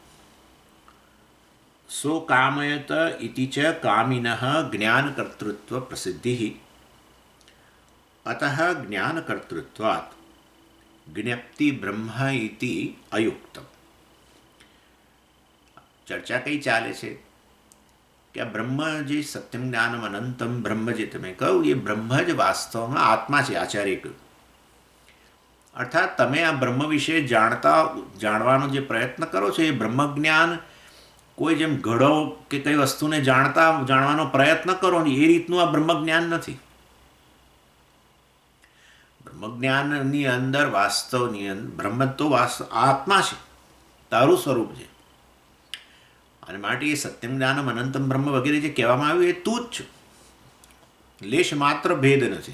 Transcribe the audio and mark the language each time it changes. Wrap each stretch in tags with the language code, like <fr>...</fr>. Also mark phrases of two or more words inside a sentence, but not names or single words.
<sa>सो कामयत इति च कामिनः ज्ञानकर्तृत्व प्रसिद्धिः अतः ज्ञानकर्तृत्वात् ज्ञप्ति ब्रह्म इति अयुक्तम्।</sa> <gu>ચર્ચા કઈ ચાલે છે કે આ બ્રહ્મ જે</gu> <sa>सत्यम ज्ञानम अनंतम ब्रह्म</sa> <gu>જે તમે કહો એ બ્રહ્મ જ વાસ્તવમાં આત્મા છે આચાર્ય કહ્યું। अर्थात તમે આ બ્રહ્મ વિશે જાણવાનો જે પ્રયત્ન કરો છો એ બ્રહ્મજ્ઞાન કોઈ જેમ ઘડો કે કઈ વસ્તુને જાણવાનો પ્રયત્ન કરો ને એ રીતનું આ બ્રહ્મજ્ઞાન નથી। બ્રહ્મજ્ઞાનની અંદર વાસ્તવની બ્રહ્મ તો આત્મા છે, તારું સ્વરૂપ છે અને માટે એ</gu> <sa>सत्यम् ज्ञानम् अनन्तम् ब्रह्म</sa> <gu>વગેરે જે કહેવામાં આવ્યું એ તું જ છે, લેશ માત્ર ભેદ નથી।</gu>